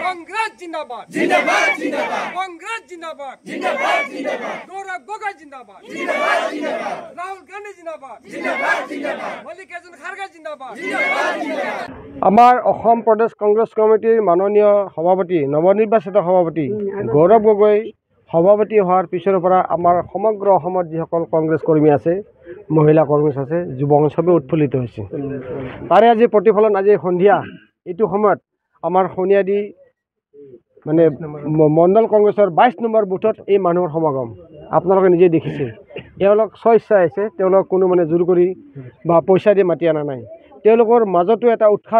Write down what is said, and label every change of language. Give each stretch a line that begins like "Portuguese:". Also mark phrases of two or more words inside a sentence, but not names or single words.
Hindi: कांग्रेस जिंदाबाद जिंदाबाद जिंदाबाद कांग्रेस जिंदाबाद जिंदाबाद जिंदाबाद गौरव गोगोई जिंदाबाद जिंदाबाद जिंदाबाद राहुल गांधी जिंदाबाद जिंदाबाद जिंदाबाद मल्लिकार्जुन खड़गे जिंदाबाद जिंदाबाद जिंदाबाद
Assamese: আমাৰ অসম প্ৰদেশ কংগ্ৰেছ কমিটিৰ মাননীয় সভাপতি নৱনিৰ্বাচিত সভাপতি গৌৰৱ গগৈ সভাপতি হোৱাৰ পিছৰ পৰা আমাৰ সমগ্ৰ অসমত যিসকল কংগ্ৰেছ কৰ্মী আছে মহিলা কৰ্মী আছে যুৱ সবে উৎফুল্লিত হৈছে তাৰে আজি প্ৰতিফলন আজি সন্ধিয়া এইটো সময়ত আমাৰ সোণিয়াদি মানে মণ্ডল কংগ্ৰেছৰ 22 নম্বৰ বুথত এই মানুহৰ সমাগম আপোনালোকে নিজে দেখিছে এওঁলোক স্বেচ্ছা আছে তেওঁলোক কোনো মানে জোৰ কৰি বা পইচা দি মাতি আনা নাই তেওঁলোকৰ মাজতো এটা উৎসাহ